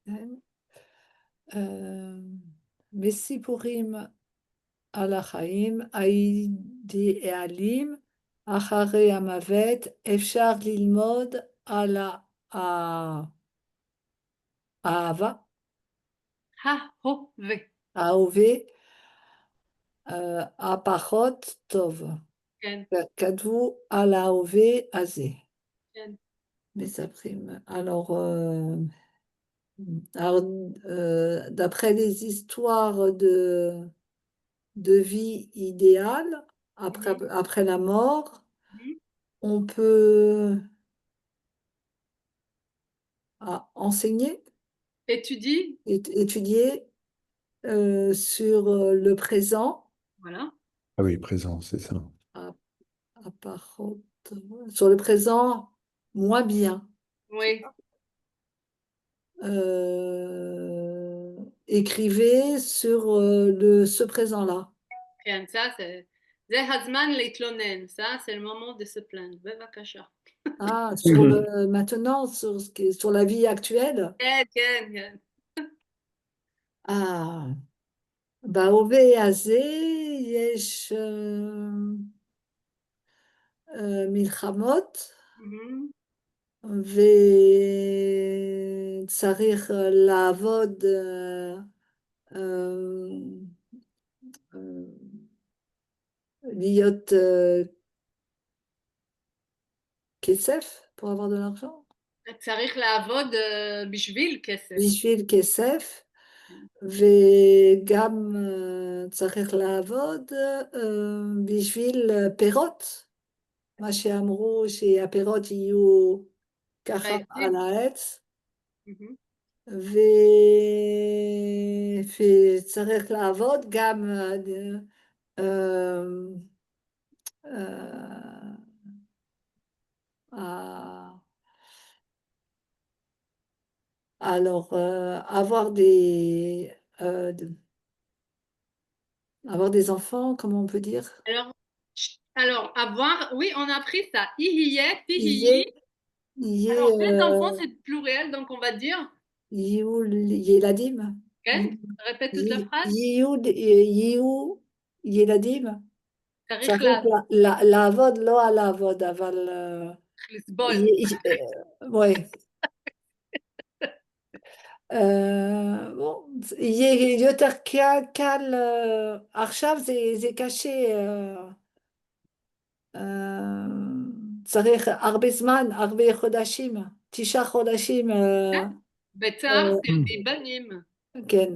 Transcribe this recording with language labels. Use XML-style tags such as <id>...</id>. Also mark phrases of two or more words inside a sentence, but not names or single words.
<he>בסיפורים על החיים האידיאליים אחרי המוות אפשר ללמוד על האהבה, ההווה, הפחות טוב. כן. כתבו על ההווה הזה. כן. מספרים.</he> <fr>Alors, d'après les histoires de vie idéale, après la mort, on peut enseigner, étudier sur le présent. Voilà. Ah oui, présent, c'est ça. Sur le présent, moins bien. Oui. Écrivez sur ce présent-là.</fr> <he>כן, זה הזמן להתלונן,</he> <fr>ça c'est le moment de se plaindre. בבקשה. Ah, maintenant, sur la vie actuelle?</fr> <he>כן, כן, כן. Ah, בהווה הזה יש מלחמות, וצריך לעבוד להיות כסף</he> <fr>pour avoir de l'argent,</fr> <he>צריך לעבוד בשביל כסף. בשביל כסף, וגם צריך לעבוד בשביל פירות, מה שאמרו שהפירות יהיו ככה על העץ, וצריך לעבוד גם</he> <fr>alors avoir des enfants, comment on peut dire? Alors avoir, oui, on a appris ça.</fr> <he>Ihiye, Ihiye,</he> <fr>alors, les enfants, c'est pluriel, donc on va dire.</fr> <he>Yeladim.</he> <fr>Okay. Répète toute la phrase.</fr> <he>Yeladim. צריך לעבוד, לא על לעבוד, אבל... לסבול.</he> <fr>ouais. bon,</fr> <he>יהיה יותר קל, עכשיו זה קשה, צריך הרבה זמן, הרבה חודשים, 9 חודשים. בצער תלדי בנים. כן.</he>